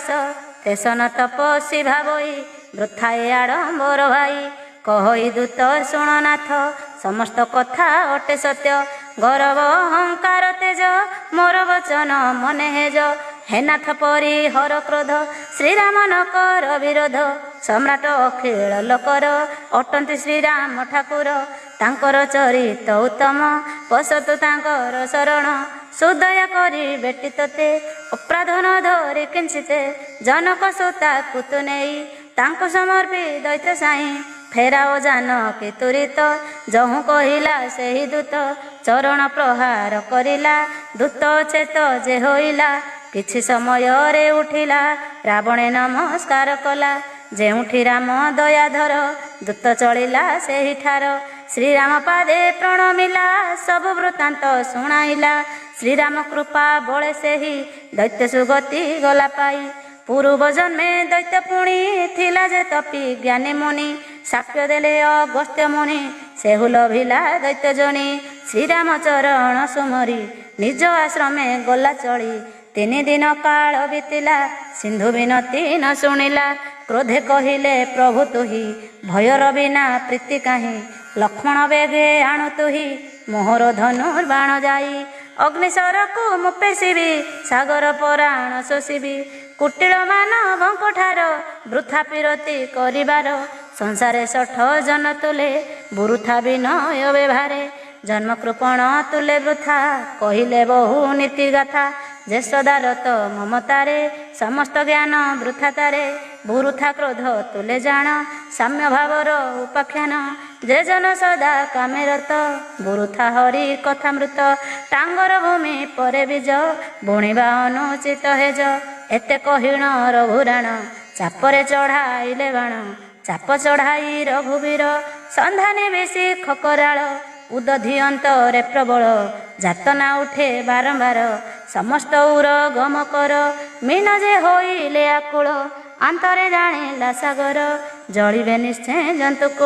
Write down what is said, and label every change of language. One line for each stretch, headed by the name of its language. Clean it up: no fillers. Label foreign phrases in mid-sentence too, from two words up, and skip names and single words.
Odia: ତେସନ ତପସ୍ୱୀ ଭାବଇ ବୃଥାଏ ଆଡ଼ମ୍ବର ଭାଇ। କହଇ ଦୂତ ଶୁଣନାଥ ସମସ୍ତ କଥା ଅଟେ ସତ୍ୟ। ଗୌରବ ଅହଙ୍କାର ତେଜ ମୋର ବଚନ ମନେ ହେଜ। ହେ ନାଥ ପରି ହର କ୍ରୋଧ ଶ୍ରୀରାମ ନ କର ବିରୋଧ। ସମ୍ରାଟ ଅଖିଳ ଲୋକର ଅଟନ୍ତି ଶ୍ରୀରାମ ଠାକୁର। ତାଙ୍କର ଚରିତ ଉତ୍ତମ ପଶତୁ ତାଙ୍କର ଶରଣ। ସୁଦୟା କରି ବେଟି ତୋତେ ଅପରାଧ ନ ଧରି କିଞ୍ଚିତେ। ଜନକ ସୁତା କୁତୁ ନେଇ ତାଙ୍କୋ ସମର୍ପି ଦୈତ୍ୟ ସାଇ। ଫେରାଓ ଜାନକୀ ତୁରିତ ଜହୁ କହିଲା ସେହି ଦୂତ। ଚରଣ ପ୍ରହାର କରିଲା ଦୂତ ଚେତ ଜେ ହୋଇଲା। କିଛି ସମୟ ରେ ଉଠିଲା ରାବଣେ ନମସ୍କାର କଲା। ଜେଉଠି ରାମ ଦୟାଧର ଦୂତ ଚଳିଲା ସେହି ଠାର। ଶ୍ରୀରାମ ପାଦେ ପ୍ରଣମିଲା ସବୁ ବୃତ୍ତାନ୍ତ ଶୁଣାଇଲା। ଶ୍ରୀରାମ କୃପା ବଳେ ସେହି ଦୈତ୍ୟ ସୁଗତି ଗଲା ପାଇ। ପୂର୍ବ ଜନ୍ମେ ଦୈତ୍ୟ ପୁଣି ଥିଲା ଜେ ତପୀ ଜ୍ଞାନୀ ମୁନି। ସାକ୍ଷ୍ୟ ଦେଲେ ଅଗସ୍ତ୍ୟ ମୁନି ସେହୁ ଲଭିଲା ଦୈତ୍ୟ ଜନି। ଶ୍ରୀରାମ ଚରଣ ସୁମରି ନିଜ ଆଶ୍ରମେ ଗଲା ଚଳି। 3 ଦିନ କାଳ ବିତିଲା ସିନ୍ଧୁ ବିନତି ନ ଶୁଣିଲା। କ୍ରୋଧେ କହିଲେ ପ୍ରଭୁ ତୁହି ଭୟର ବିନା ପ୍ରୀତି କାହି। ଲକ୍ଷ୍ମଣ ବେଗେ ଆଣୁ ତୁହି ମୋହର ଧନୁର୍ବାଣ ଜାଇ। ଅଗ୍ନିଶରକୁ ମୁ ପେଶିବି ସାଗର ପରାଣ ଶୋଷିବି। କୁଟିଳ ମାନବଙ୍କ ଠାର ବୃଥା ପିରତି କରିବାର। ସଂସାରେ 60 ଜନ ତୁଲେ ବୃଥା ବିନୟ ବ୍ୟବହାରେ। ଜନ୍ମ କୃପଣ ତୁଲେ ବୃଥା କହିଲେ ବହୁ ନୀତି ଗାଥା। ଜେସଦାର ତୋ ମମତାରେ ସମସ୍ତ ଜ୍ଞାନ ବୃଥା ତାରେ। ବୃଥା କ୍ରୋଧ ତୁଲେ ଜାନ ସାମ୍ୟ ଭାବର ଉପାଖ୍ୟାନ। ଜେ ଜନ ସଦା କାମେରତ ବୃଥା ହରି କଥାମୃତ। ଟାଙ୍ଗର ଭୂମି ପରେ ବୀଜ ବୁଣିବା ଅନୁଚିତ ହେଜ। ଏତେ କହିଣ ରଘୁରାଣ ଚାପରେ ଚଢ଼ାଇଲେ ବାଣ। ଚାପ ଚଢ଼ାଇ ରଘୁବୀର ସନ୍ଧାନି ବେସି ଖକରାଳ। ଉଦଧି ଅନ୍ତରେ ପ୍ରବଳ ଜାତନା ଉଠେ ବାରମ୍ବାର। ସମସ୍ତ ଉର ଗମ କର ମୀନ ଜେ ହୋଇଲେ ଆକୁଳ। ଅନ୍ତରେ ଜାଣିଲା ସାଗର ଜଳିବେ ନିଶ୍ଚୟ ଜନ୍ତୁକୂଳ।